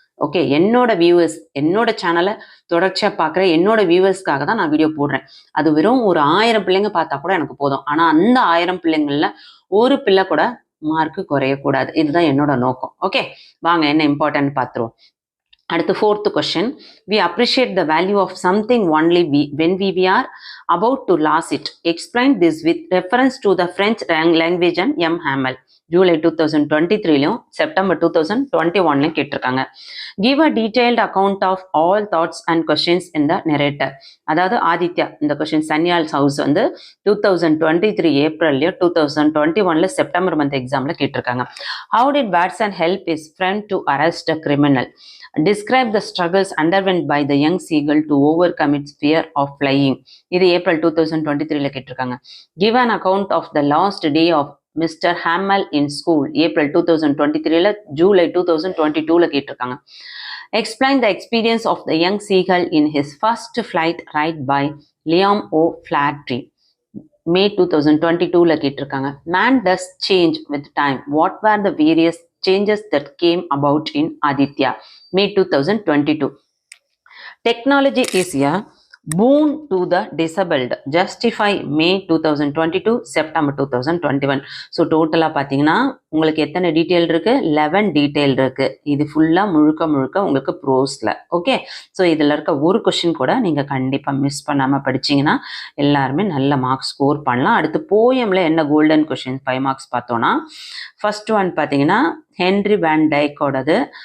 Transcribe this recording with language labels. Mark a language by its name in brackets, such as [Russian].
[Tamil] Okay, என்னோட viewers, என்னோட சேனலை தொடர்ச்சியாக பார்க்குற என்னோட வியூவர்ஸ்க்காக தான் நான் வீடியோ போடுறேன். அது வெறும் ஒரு 1000 பிள்ளைங்க பார்த்தா கூட எனக்கு போதும். ஆனால் அந்த 1000 பிள்ளைங்களில் ஒரு பிள்ளை கூட மார்க்கு குறையக்கூடாது. இதுதான் என்னோட நோக்கம். ஓகே, வாங்க என்ன இம்பார்ட்டன்ட் பார்த்துருவோம். [English] அடுத்து fourth question, we appreciate the value of something only when we are about to lose it. Explain this with reference to the French language and M. Hamel. [Tamil] July 2023லையும் September 2021லையும் கேட்டிருக்காங்க. [English] Give a detailed account of all thoughts and questions in the narrator. [Tamil] அதாவது ஆதித்யா இந்த question Sanyal's house வந்து 2023 ஏப்ரல்லையும் 2021ல September month எக்ஸாம்ல கேட்டிருக்காங்க. [English] How did Watson help his friend to arrest a criminal? Describe the struggles underwent by the young seagull to overcome its fear of flying. இது April 2023ல கேட்டிருக்காங்க. Give an account of the last day of Mr. [Tamil] Hamel in school. April 2023ல July 2022ல கேட்டிருக்காங்க. [English] Explain the experience of the young seagull in his first flight ride by Liam O'Flaherty. மே 2022ல கேட்டிருக்காங்க. Man does change with time. What were the various changes that came about in Aditya? May 2022. Technology is a boon to the disabled. Justify May 2022, September 2021. [Tamil] So டோட்டலாக பார்த்தீங்கன்னா உங்களுக்கு எத்தனை detail இருக்கு? 11 detail இருக்கு. இது ஃபுல்லாக முழுக்க உங்களுக்கு ப்ரோஸில். ஓகே, ஸோ இதில் இருக்க ஒரு கொஷின் கூட நீங்கள் கண்டிப்பாக மிஸ் பண்ணாமல் படிச்சிங்கன்னா எல்லாருமே நல்ல மார்க்ஸ் ஸ்கோர் பண்ணலாம். அடுத்து போயமில் என்ன கோல்டன் கொஷின் 5 மார்க்ஸ் பார்த்தோன்னா, ஃபர்ஸ்ட் ஒன் பார்த்தீங்கன்னா ஹென்ரி வேன் டைக்கோடது.